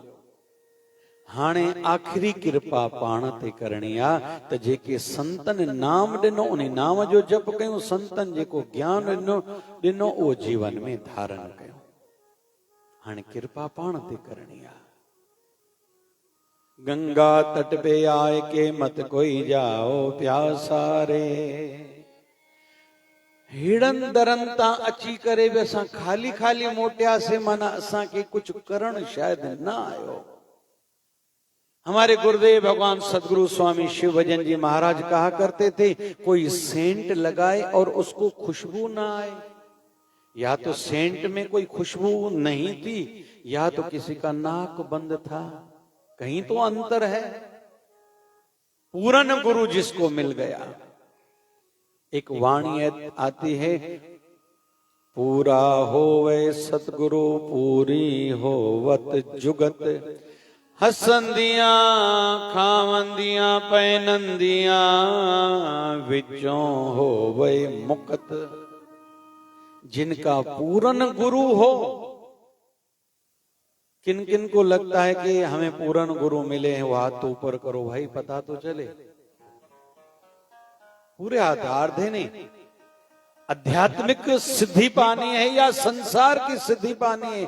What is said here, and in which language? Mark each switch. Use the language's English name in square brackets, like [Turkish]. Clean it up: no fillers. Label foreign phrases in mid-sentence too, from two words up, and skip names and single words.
[Sindhi] हाणे आखिरी कृपा पाण ते करणी आहे त जेके संतन नाम ॾिनो उन नाम जो जप कयूं, संतन जेको ज्ञान ॾिनो उहो जीवन में धारण कयूं। हाणे कृपा पाण ते करणी आहे। [Hindi] गंगा तट पे आए के मत कोई जाओ प्यासा रे। [Sindhi] हेड़न दरन तां अची करे बि असां खाली खाली मोटियासीं, माना असांखे कुछ करण शायद न आयो। [Hindi] हमारे गुरुदेव भगवान सदगुरु स्वामी शिव भजन जी महाराज कहा करते थे, कोई सेंट लगाए और उसको खुशबू ना आए। या तो सेंट में कोई खुशबू नहीं थी, या तो किसी का नाक बंद था, कहीं तो अंतर है। पूरन गुरु जिसको मिल गया। एक वाणी आती है, [Punjabi] ਪੂਰਾ ਹੋਵੇ ਸਤਗੁਰੂ ਪੂਰੀ ਹੋਵਤ ਜੁਗਤ, ਹਸੰਦਿਆਂ ਖਾਵੰਦਿਆਂ ਪੈਨੰਦਿਆਂ ਵਿਚੋਂ ਹੋਵੇ ਮੁਕਤ। [Hindi] जिनका पूरन गुरु हो, किन किन को लगता है कि हमें पूरन गुरु मिले हैं, वो हाथ तो ऊपर करो भाई, पता तो चले। पूरे हाथ, आधे नहीं। आध्यात्मिक सिद्धि पानी है या संसार की सिद्धि पानी है?